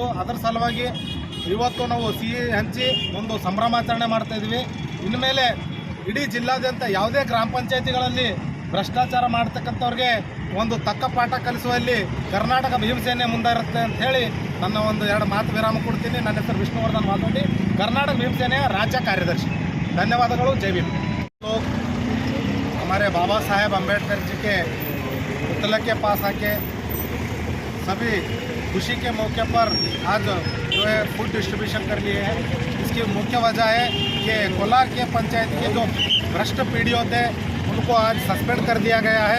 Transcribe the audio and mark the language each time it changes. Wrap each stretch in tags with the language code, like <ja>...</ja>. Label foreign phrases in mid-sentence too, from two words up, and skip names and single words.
<kn>ಅದರ ಸಲುವಾಗಿ ಇವತ್ತು ನಾವು ಸಿಹಿ ಹಂಚಿ ಒಂದು ಸಂಭ್ರಮಾಚರಣೆ ಮಾಡ್ತಾಯಿದ್ವಿ. ಇನ್ಮೇಲೆ ಇಡೀ ಜಿಲ್ಲಾದ್ಯಂತ ಯಾವುದೇ ಗ್ರಾಮ ಪಂಚಾಯಿತಿಗಳಲ್ಲಿ ಭ್ರಷ್ಟಾಚಾರ ಮಾಡ್ತಕ್ಕಂಥವ್ರಿಗೆ ಒಂದು ತಕ್ಕ ಪಾಠ ಕಲಿಸುವಲ್ಲಿ ಕರ್ನಾಟಕ ಭೀಮಸೇನೆ ಮುಂದೆ ಇರುತ್ತೆ ಅಂತ ಹೇಳಿ ನನ್ನ ಒಂದು 2 ಮಾತು ವಿರಾಮ ಕೊಡ್ತೀನಿ. ನನ್ನ ಹೆಸರು ವಿಷ್ಣುವರ್ಧನ್ ಮಾತಾಡಿ, ಕರ್ನಾಟಕ ಭೀಮಸೇನೆಯ ರಾಜ್ಯ ಕಾರ್ಯದರ್ಶಿ.</kn> <hi>धन्यवादಗಳು. जय भीम। लोग हमारे बाबा साहेब अम्बेडकर जी के पुतले के पास आके सभी खुशी के मौके पर आज जो है</hi> <en>food distribution</en> <hi>कर लिए हैं। इसकी मुख्य वजह है कि कोलार के पंचायत के जो भ्रष्ट पीढ़ी थे उनको आज सस्पेंड कर दिया गया है।</hi>